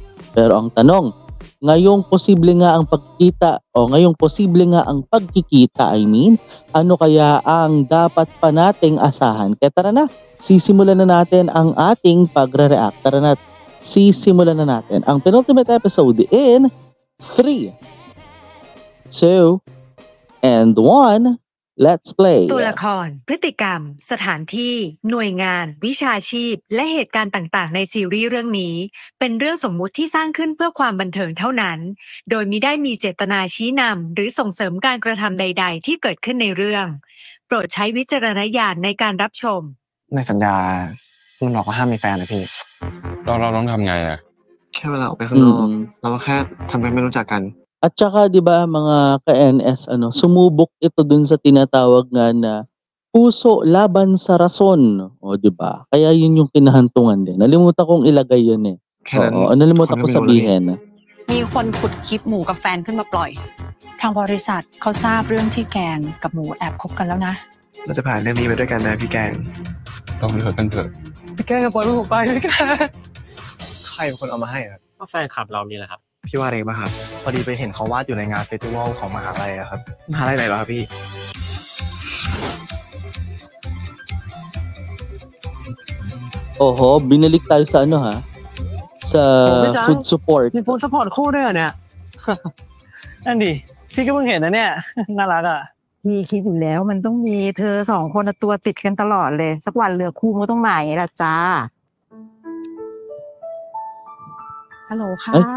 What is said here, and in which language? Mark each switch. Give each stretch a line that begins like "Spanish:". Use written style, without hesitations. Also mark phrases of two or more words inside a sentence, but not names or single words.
Filipino: Pero ang tanong, ngayong posible nga ang pagkikita, ano kaya ang dapat pa nating asahan? Kaya tara na, sisimulan na natin ang ating pagre-react. Sisimulan na natin ang
English: penultimate episode in 3, 2, and 1, let's play.
Thai: ตัวละครพฤติกรรมสถานที่หน่วยงานวิชาชีพและเหตุการณ์ต่างๆในซีรีส์เรื่องนี้เป็นเรื่องสมมุติที่สร้างขึ้นเพื่อความบันเทิงเท่านั้นโดยมิได้มีเจตนาชี้นำหรือส่งเสริมการกระทำใดๆที่เกิดขึ้นในเรื่องโปรดใช้วิจารณญาณในการรับชม ในสัญญามันบอกว่าห้ามมีแฟนนะพี่ เราต้องทำไงอะ แค่เวลาออกไปข้างนอกเราก็แค่ทำให้ไม่รู้จักกัน
Filipino: At saka 'di ba mga ka-NS, sumubok ito dun sa tinatawag nga na puso laban sa rason, 'di ba? Kaya yun yung kinahantungan din. Nalimutan kong ilagay yun nalimutan ko sabihin.
Thai: มีคนขุดคลิปหมูกับแฟนขึ้นมาปล่อยทางบริษัทเขาทราบเรื่องที่แกงกับหมูแอบคบกันแล้วนะ เราจะผ่านเรื่องนี้ไปด้วยกันนะพี่แกง ต้องเลิกกันเถอะ พี่แกงจะปล่อยผมไปพี่แกงใครเป็นคนเอามาให้ครับ ก็แฟนคลับเรานี่แหละครับ พี่ว่าเองป่ะครับพอดีไปเห็นเขาวาดอยู่ในงานเฟสติวัลของมหาลัยครับมหาลัยไหนเหรอครับพี่
Filipino: binalik tayo sa sa food support
Thai: มี
English: food support
Thai: คู่ด้วยเนี่ยนั่นดิพี่ก็เพิ่งเห็นนะเนี่ยน่ารักอ่ะ พี่คิดอยู่แล้วมันต้องมีเธอ2คนตัวติดกันตลอดเลยสักวันเรือคู่มันต้องมาอย่างนี้ล่ะจ้าฮัลโหลค่ะ